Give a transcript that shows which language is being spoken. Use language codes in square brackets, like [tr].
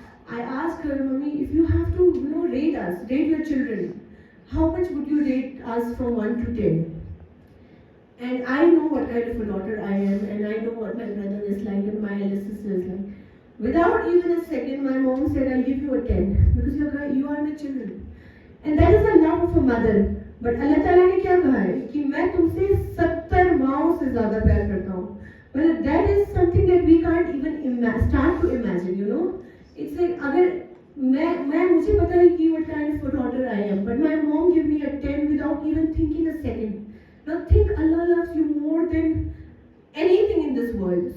[en] I asked her, Mommy, if you have to, you know, rate us, rate your children, how much would you rate us from 1 to 10? And I know what kind of a daughter I am, and I know what my brother is like and my eldest sister is like. Without even a second, my mom said, I'll give you a 10 because you are my children. And that is the love of a mother. [hi] But Allah Ta'ala ने क्या कहा है कि मैं तुमसे 70 माओं से ज़्यादा प्यार करता हूँ. [en] Well, that is something that we can't even start to imagine, you know. It's like [hi] अगर मैं मुझे पता है कि [en] what kind of a daughter I am, but my mom gave me a 10 without even thinking a second. Now think Allah loves you more than anything in this world.